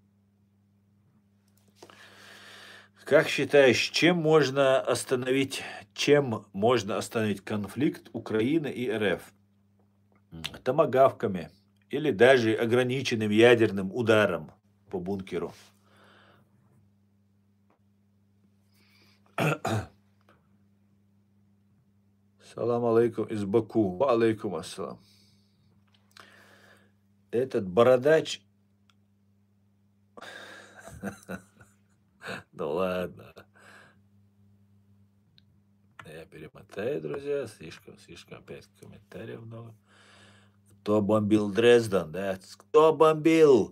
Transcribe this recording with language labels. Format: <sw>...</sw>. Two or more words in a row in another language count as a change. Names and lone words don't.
<ru>Как считаешь, чем можно остановить чем можно остановить конфликт Украины и РФ? Томагавками или даже ограниченным ядерным ударом по бункеру.</ru> <ar>سلام عليكم</ar> <ru>из Баку.</ru> <ar>وعليكم السلام.</ar> <ru>Этот бородач... Да ладно. Я перемотаю, друзья. Слишком опять комментариев много. Кто бомбил Дрезден, да? Кто бомбил?</ru>